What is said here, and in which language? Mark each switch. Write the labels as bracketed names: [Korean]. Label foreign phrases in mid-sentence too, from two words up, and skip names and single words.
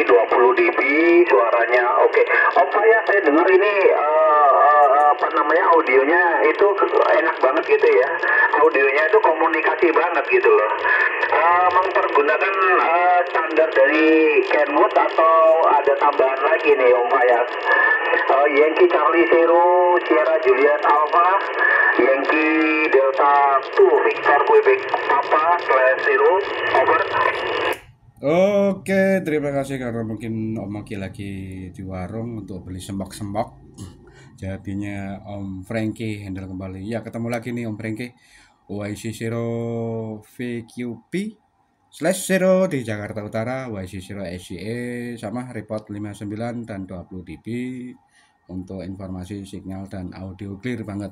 [Indonesian] 20 dB suaranya oke. Om Fayas, saya dengar ini audionya itu enak banget gitu ya. Audionya itu komunikasi banget gitu loh. Mempergunakan standar dari Kenwood atau ada tambahan lagi nih Om Fayas? Yankee Charlie Zero Sierra Juliet Alpha Yankee Delta 2 Victor Quebec Papa /0 over. Oke, terima kasih karena mungkin Om Oki lagi di warung untuk beli sembok-sembok. Jadinya Om Frankie handle kembali. Ya, ketemu lagi nih Om Frankie. YC0 VQP/0 di Jakarta Utara, YC0 SCE sama report 59 dan 20 dB untuk informasi signal dan audio clear banget.